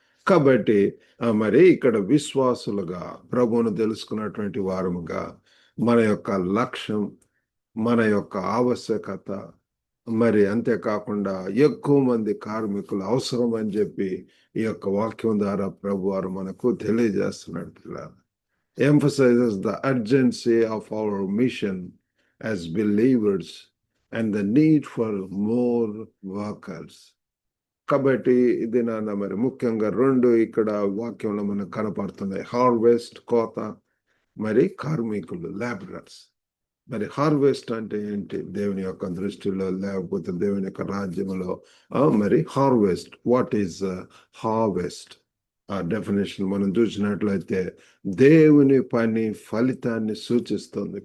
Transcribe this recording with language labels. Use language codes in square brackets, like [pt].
[te] కాబట్టి మరి ఇక్కడ విశ్వాసులుగా ప్రభువును తెలుసుకున్నటువంటి వారముగా మన యొక్క లక్ష్యం, మన యొక్క ఆవశ్యకత, మరి అంతేకాకుండా ఎక్కువ మంది కార్మికులు అవసరం అని చెప్పి ఈ యొక్క వాక్యం ద్వారా ప్రభు వారు మనకు తెలియజేస్తున్నాడు. [en] పిల్లలు emphasizes the urgency of our mission as believers and the need for more workers. [te] కాబట్టి ఇది నాన్న మరి ముఖ్యంగా రెండు ఇక్కడ వాక్యంలో మనకు కనపడుతున్నాయి. హార్వెస్ట్ కోత, మరి కార్మికులు లేబరర్స్. మరి హార్వెస్ట్ అంటే ఏంటి దేవుని యొక్క దృష్టిలో, లేకపోతే దేవుని యొక్క రాజ్యంలో? మరి హార్వెస్ట్, [en] What is harvest? [te] ఆ డెఫినేషన్ మనం చూసినట్లయితే దేవుని పని ఫలితాన్ని సూచిస్తుంది.